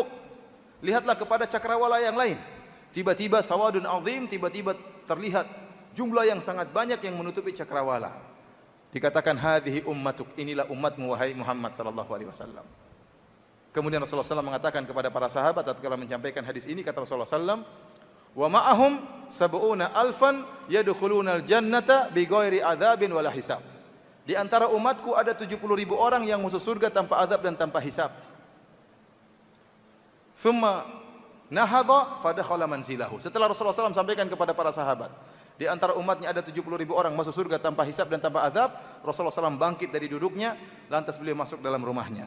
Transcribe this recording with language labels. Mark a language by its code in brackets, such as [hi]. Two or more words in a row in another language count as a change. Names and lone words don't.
[id] Lihatlah kepada cakrawala yang lain. Tiba-tiba [ar] سواد عظيم, [id] tiba-tiba terlihat jumlah yang sangat banyak yang menutupi cakrawala. Dikatakan, [ar] "هذه أمتك." [id] Inilah umatmu wahai Muhammad [ar] صلى الله عليه وسلم. [id] Kemudian Rasulullah SAW mengatakan kepada para sahabat tatkala menyampaikan hadis ini, kata Rasulullah SAW, [ar] "ومعهم سبعون ألفا يدخلون الجنة بغير عذاب ولا حساب." [id] Di antara umatku ada 70.000 orang yang masuk surga tanpa azab dan tanpa hisab. [ar] ثم نهض فدخل منزله. [id] Setelah Rasulullah SAW sampaikan kepada para sahabat, di antara umatnya ada 70.000 orang masuk surga tanpa hisab dan tanpa azab, Rasulullah SAW bangkit dari duduknya, lantas beliau masuk dalam rumahnya.